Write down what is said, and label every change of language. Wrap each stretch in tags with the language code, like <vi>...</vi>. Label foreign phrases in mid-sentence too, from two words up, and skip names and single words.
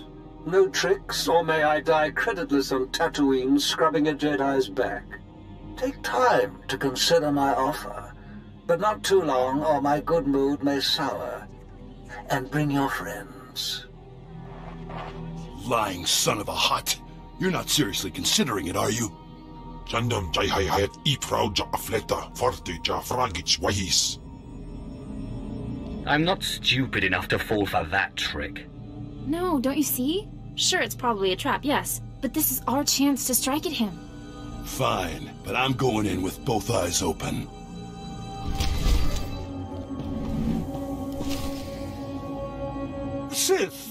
<en>No tricks, or may I die creditless on Tatooine scrubbing a Jedi's back. Take time to consider my offer, but not too long, or my good mood may sour. And bring your friends. Lying son of a hut. You're not seriously considering it, are you? Jandam jai hai hayat ifrau ja afleta forte ja fragich wahis. I'm not stupid enough to fall for that trick. No, don't you see? Sure, it's probably a trap, yes. But this is our chance to strike at him. Fine, but I'm going in with both eyes open. Sith!</en>